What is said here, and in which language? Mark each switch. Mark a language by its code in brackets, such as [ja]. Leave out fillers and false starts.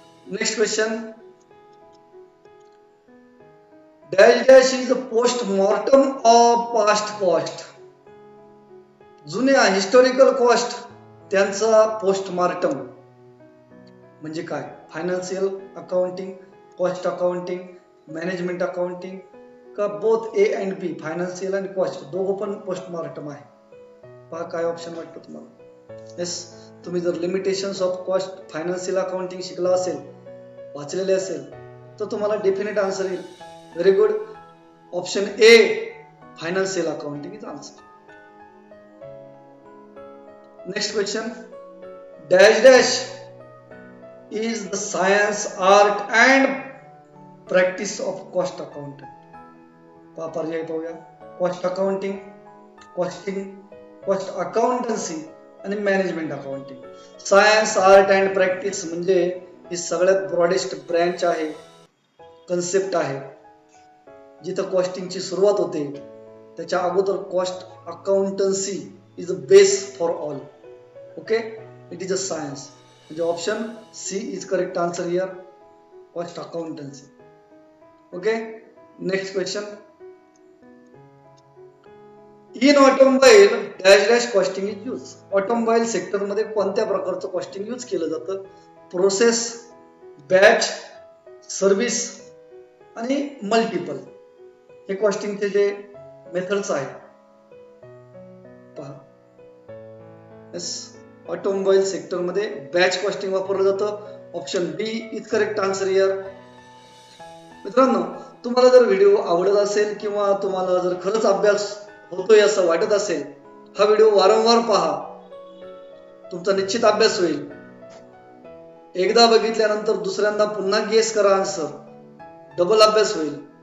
[en] Next question. Dash dash is a post mortem of past cost. [mr] जुन्या historical cost त्यांचा postmortem म्हणजे काय? Financial accounting, cost accounting, management accounting का both A and B? Financial आणि cost दोघं पण postmortem आहे. पहा काय ऑप्शन वाटतं तुम्हाला? येस, तुम्ही जर limitations of cost financial accounting शिकला असेल, वाचलेले असेल, तर तुम्हाला डेफिनेट आन्सर येईल. [en] Very good. Option A financial accounting is answer. Next question. Dash dash is the science, art and practice of cost accountant. [mr] पर्याय पाहूया. Cost accounting, costing, cost accountancy आणि management accounting. Science, art and practice म्हणजे ही सगळ्यात broadest branch आहे, concept आहे. जिथं कॉस्टिंगची सुरुवात होते त्याच्या अगोदर [en] Cost accountancy is a base for all. Okay, it is a science. [mr] म्हणजे [en] Option C is correct answer here, cost accountancy. Okay. Next question. In automobile dash dash costing is use. [mr] Automobile sector मध्ये कोणत्या प्रकारचं costing use केलं जातं? Process, batch, service आणि multiple. हे कॉस्टिंगचे जे मेथड्स आहेत पहा. येस, ऑटोमोबाईल सेक्टर मध्ये बॅच कॉस्टिंग वापरलं जातं. [en] Option B is correct answer here. [mr] मित्रांनो, तुम्हाला जर व्हिडिओ आवडत असेल किंवा तुम्हाला जर खरंच अभ्यास होतोय असं वाटत असेल, हा व्हिडिओ वारंवार पहा. तुमचा निश्चित अभ्यास होईल. एकदा बघितल्यानंतर दुसऱ्यांदा पुन्हा गेस करा आन्सर, डबल अभ्यास होईल.